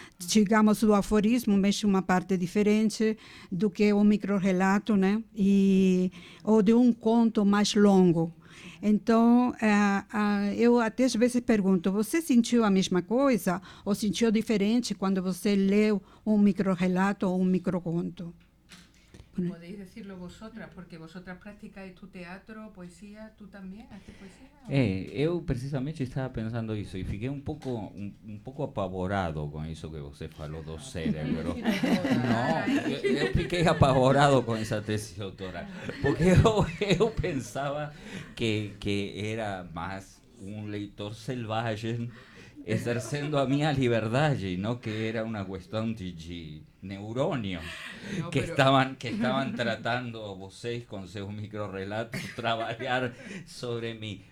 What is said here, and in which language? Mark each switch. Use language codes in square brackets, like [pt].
[pt] Digamos, o aforismo mexe uma parte diferente do que o microrrelato, né? Ou de um conto mais longo. Então, eu até às vezes pergunto, você sentiu a mesma coisa ou sentiu diferente quando você leu um microrrelato ou um microconto? [es] Podéis decirlo vosotras, porque vosotras practicáis tu teatro, poesía, ¿tú también haces poesía? [pt] Eu precisamente estava pensando isso e fiquei um pouco apavorado com isso que você falou do cérebro. Não, eu fiquei apavorado com essa tese doutoral, porque eu pensava que era mais leitor selvagem exercendo a minha liberdade, não que era uma questão de neurônio, [es] no, que estaban tratando [pt] vocês com seus microrrelatos trabalhar sobre mim.